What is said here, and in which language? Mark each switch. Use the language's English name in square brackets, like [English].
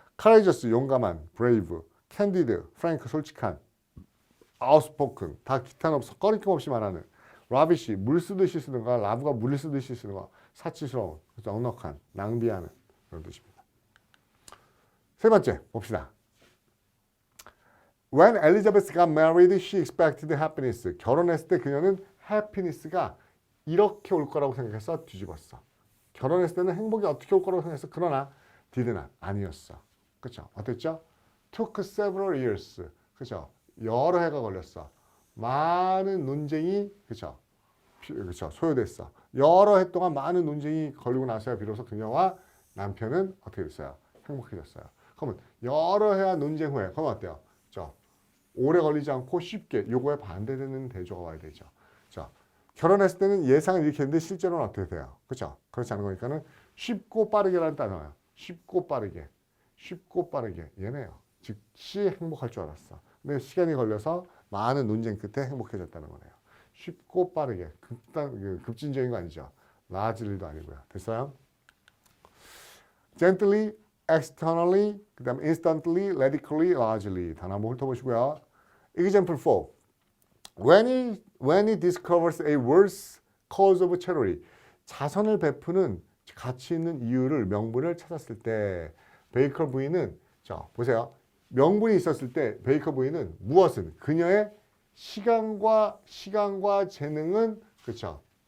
[English] courageous. [Korean] 용감한. [English] brave. candid. frank. [Korean] 솔직한. [English] outspoken. [Korean] 다 기탄 없어 꺼리낌 없이 말하는. lavish. 물 쓰듯이 쓰는 거. 라브가 물 쓰듯이 쓰는 거. 사치스러운. 넉넉한. 낭비하는. 그런 뜻입니다. 세 번째 봅시다. [English] When Elizabeth got married, she expected happiness. [Korean] 결혼했을 때 그녀는 happiness가 이렇게 올 거라고 생각해서 뒤집었어. 결혼했을 때는 행복이 어떻게 올 거라고 생각했어. 그러나 did not. 아니었어. 그렇죠? 어땠죠? [English] Took several years. [Korean] 그렇죠? 여러 해가 걸렸어. 많은 논쟁이 그렇죠? 소요됐어. 여러 해 동안 많은 논쟁이 걸리고 나서야 비로소 그녀와 남편은 어떻게 됐어요? 행복해졌어요. 그러면 여러 해와 논쟁 후에 그러면 어때요? 오래 걸리지 않고 쉽게 요거에 반대되는 대조가 와야 되죠. 자, 결혼했을 때는 예상은 이렇게 했는데 실제로는 어떻게 돼요? 그렇죠? 그렇지 않은 거니까는 쉽고 빠르게라는 단어예요. 쉽고 빠르게. 쉽고 빠르게. 얘네요. 즉시 행복할 줄 알았어. 근데 시간이 걸려서 많은 논쟁 끝에 행복해졌다는 거네요. 쉽고 빠르게. 급진적인 거 아니죠. largely도 아니고요. 됐어요? gently, externally, 그 다음에 instantly, radically, largely. 단어 한번 훑어보시고요. [English] Example 4. When he discovers a worse cause of charity. [Korean] 자선을 베푸는 가치 있는 이유를, 명분을 찾았을 때 베이커 부인은 자, 보세요. 명분이 있었을 때 베이커 부인은 무엇은? 그녀의 시간과 재능은 그렇죠.